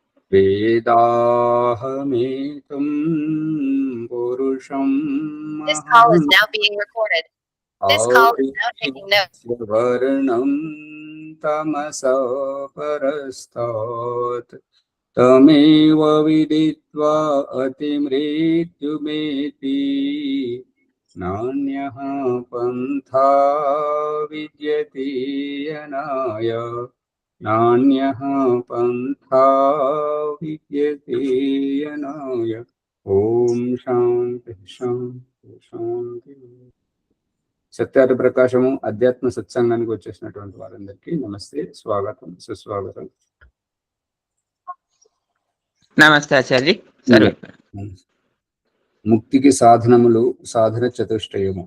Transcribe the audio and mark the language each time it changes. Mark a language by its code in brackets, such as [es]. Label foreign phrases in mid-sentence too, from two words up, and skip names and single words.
[sa] वेदाहमेतं पुरुषं [en] This call is now being recorded. This call is now taking notes. [sa] वर्णं तमसा परस्तात् तमेव विदित्वा अतिमृत्युमेति नान्यः पन्था विद्यते यनाय नान्यः पन्था विद्यते यनाय। ओम शांति शांति शांति। [te] సత్యార్థ ప్రకాశము అధ్యాత్మ సత్సంగానికి వచ్చేసినటువంటి వారందరికీ నమస్తే, స్వాగతం, సుస్వాగతం. నమస్తే ఆచార్య. ముక్తికి సాధనములు, సాధన చతుష్టయము.